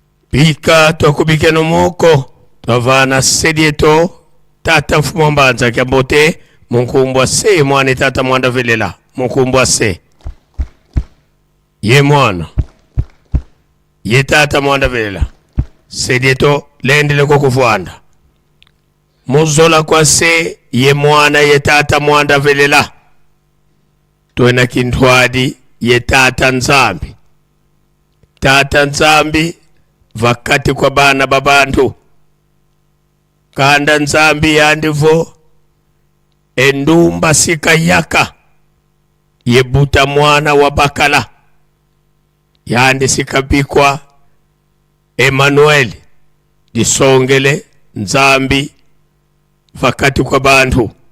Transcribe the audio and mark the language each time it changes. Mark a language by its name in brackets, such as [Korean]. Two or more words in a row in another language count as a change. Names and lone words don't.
[Kongo] Pika twakubike nomoko twavana sedieto tata mfumo mbanza kyambote munkumbwa se mwana tata mwanda velela munkumbwa se ye mwana ye tata mwanda velela sedieto lendele ko kuvwanda muzola kwa se ye mwana ye tata mwanda velela twena kintwadi ye tata nzambi vakati kwa bana babantu kanda nzambi yandivo endumba sika yaka yebuta mwana wa bakala yandi sikapikwa Emmanuel disongele nzambi vakati kwa bantu